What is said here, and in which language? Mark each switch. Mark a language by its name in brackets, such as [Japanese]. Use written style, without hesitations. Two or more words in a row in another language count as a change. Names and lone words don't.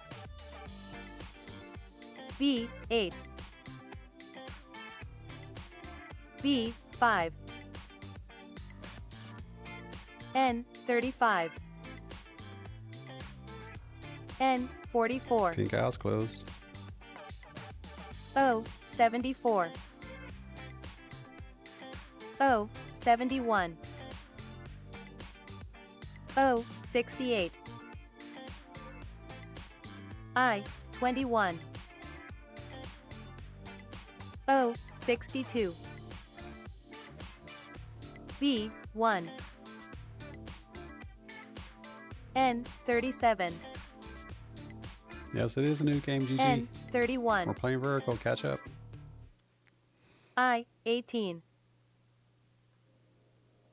[English] B, 8. B, 5. N, 35. N, 44. Pink house closed. O, 74. O, 71. O, 68. I, 21. O, 62. B, 1. N, 37. Yes, it is a new game, GG. N, 31. We're playing vertical, catch up. I, 18. O, 72.